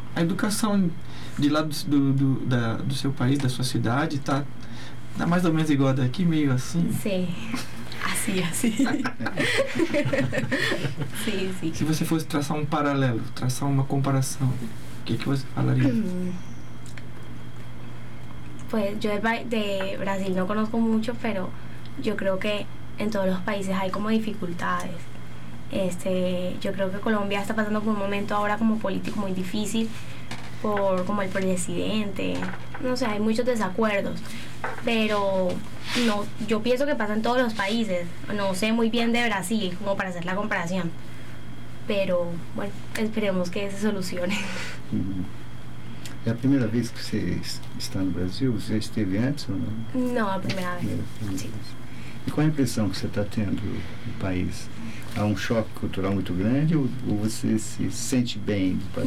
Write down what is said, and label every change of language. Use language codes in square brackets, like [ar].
[pt] A educação de lá do seu país, da sua cidade, tá? Tá mais ou menos igual a daqui, meio assim? Sim. Assim, assim. Sim, sim. Se você fosse traçar um paralelo, traçar uma comparação, o que você falaria? [es] Pues, yo de Brasil no conozco mucho, pero yo creo que en todos los países hay como dificultades. Yo creo que Colombia está pasando por un momento ahora como político muy difícil, por como el presidente. No sé, hay muchos desacuerdos, pero no, yo pienso que pasa en todos los países. No sé muy bien de Brasil como para hacer la comparación, pero bueno, esperemos que se solucione. [pt] É a primeira vez que você está no Brasil? Você já esteve antes ou não? Não, a primeira vez. Sim. E qual a impressão que você está tendo do país? Há um choque cultural muito grande ou você se sente bem do país?